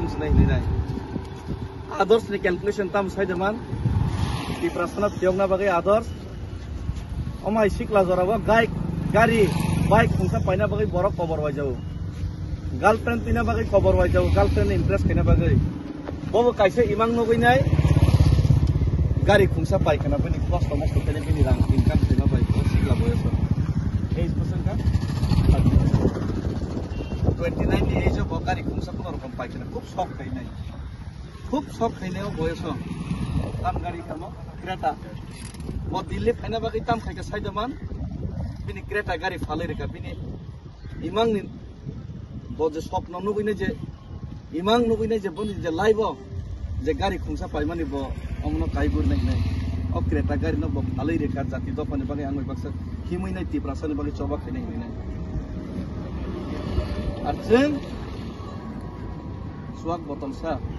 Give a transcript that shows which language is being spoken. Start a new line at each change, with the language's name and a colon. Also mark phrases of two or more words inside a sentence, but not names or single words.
Kok Borok: सिनाय हिनाय आदर्श नि क्यालकुलेशन ताम साइदेमान त्रिपुरासाना थियंना बागै आदर्श अमाय सिकला जराबो गारि बाइक खुंसा पाइना बागै बरक खबर वाइजाव गर्लफ्रेंड पिना बागै खबर वाइजाव गर्लफ्रेंड इंटरेस्ट खाइना बागै बबो काइसे इमां नगैनाय गारि खुंसा पाइखाना पनि कष्ट मस्त खाइना पनि रां इनकाम खाइना बाय सिकला बयस
English: age person
Kok Borok: का 29 नि एज अब गारि खुंसा कुन रकम पाइखाना खूब शौक खाइनाय बयस ताम गारि खामो क्रेटा ब दिल्ली फाइना बागै ताम खाइका साइदमान बिनि क्रेटा गारि फालै रेका बिनि इमां नि बजे स्वप्न नुगैनाय जे इमां नुगैनाय जे बनि जे लाइब जे गारि खुंसा पाइमानि ब अमनो काइबुर नाय अ क्रेटा गारि न ब फालै रेका जाति दफानि बागै आंनि बाक्सा हिमैनाय त्रिपुरासानि बागै चबा खाइनाय हिनाय आरजों सुवाक बतलसा